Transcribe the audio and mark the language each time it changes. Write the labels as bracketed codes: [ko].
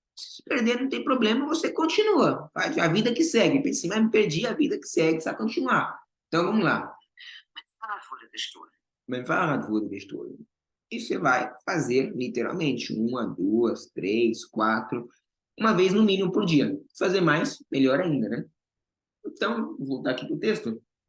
[pt] Se perder não tem problema, você continua. Faz a vida que segue. Pense, mas me perdi, a vida que segue, você vai continuar. Então vamos lá. [de] Mein Fahrrad wurde gestohlen. Mein Fahrrad wurde gestohlen. [pt] E você vai fazer, literalmente, 1, 2, 3, 4, uma vez no mínimo por dia. Se fazer mais, melhor ainda, né? Então, vou voltar aqui para o texto.